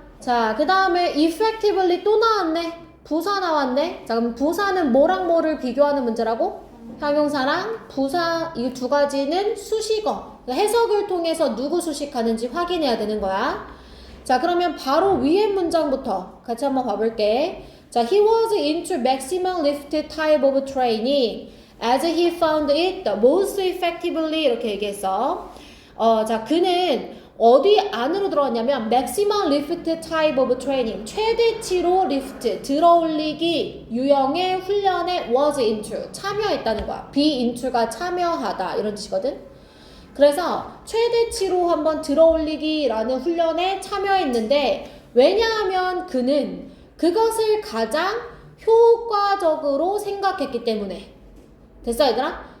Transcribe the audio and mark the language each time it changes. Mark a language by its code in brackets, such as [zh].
[ko] 자, 그 다음에 effectively 또 나왔네. 부사 나왔네. 자, 그럼 부사는 뭐랑 뭐를 비교하는 문제라고? 형용사랑 부사 이 두 가지는 수식어. 해석을 통해서 누구 수식하는지 확인해야 되는 거야. 자, 그러면 바로 위에 문장부터 같이 한번 봐볼게. [en] 자, he was into maximum lift type of training as he found it the most effectively [ko] 이렇게 얘기했어. 자, 그는 어디 안으로 들어왔냐면 [en] maximum lift type of training [ko] 최대치로 리프트 들어올리기 유형의 훈련에 [en] was into [ko] 참여했다는 거야. be into가 참여하다 이런 뜻이거든. 그래서 최대치로 한번 들어올리기라는 훈련에 참여했는데 왜냐하면 그는 그것을 가장 효과적으로 생각했기 때문에. 됐어 얘들아?